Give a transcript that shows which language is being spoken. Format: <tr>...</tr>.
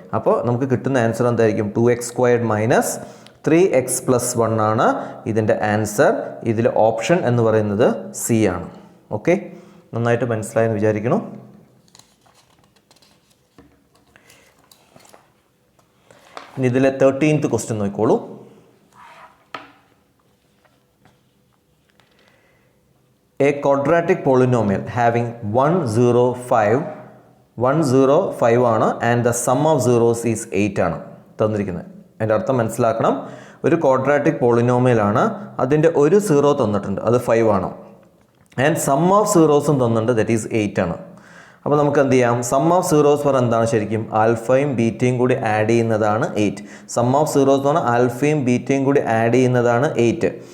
<ml>അപ്പോൾ നമുക്ക് കിട്ടുന്ന ആൻസർ എന്തായിരിക്കും? 2x squared minus 3x plus 1 ആണ് ഇതിൻ്റെ ആൻസർ. ഇതിൽ ഓപ്ഷൻ എന്ന് പറയുന്നത് സി ആണ്. ഓക്കെ, നന്നായിട്ട് മനസ്സിലായെന്ന് വിചാരിക്കണം. ഇനി ഇതിലെ 13th ക്വസ്റ്റ്യൻ നോക്കിക്കോളൂ.</ml> <en>A quadratic polynomial having 105 ആണ് and the sum of zeros is 8</en> <ml>ആണ് തന്നിരിക്കുന്നത്. അതിൻ്റെ അർത്ഥം മനസ്സിലാക്കണം. ഒരു ക്വാഡ്രാറ്റിക് പോളിനോമിയൽ ആണ്, അതിൻ്റെ ഒരു സീറോ തന്നിട്ടുണ്ട്, അത് 5 ആണ്. ആൻഡ് സം ഓഫ് സീറോസും തന്നിട്ടുണ്ട്, ദറ്റ് ഈസ് 8 ആണ്. അപ്പോൾ നമുക്ക് എന്ത് ചെയ്യാം? സം ഓഫ് സീറോസ് പറഞ്ഞാൽ എന്താണ് ശരിക്കും? ആൽഫയും ബീറ്റയും കൂടി ആഡ് ചെയ്യുന്നതാണ് 8. സം ഓഫ് സീറോസ് എന്ന് പറഞ്ഞാൽ ആൽഫയും ബീറ്റയും കൂടി ആഡ് ചെയ്യുന്നതാണ് 8.</ml>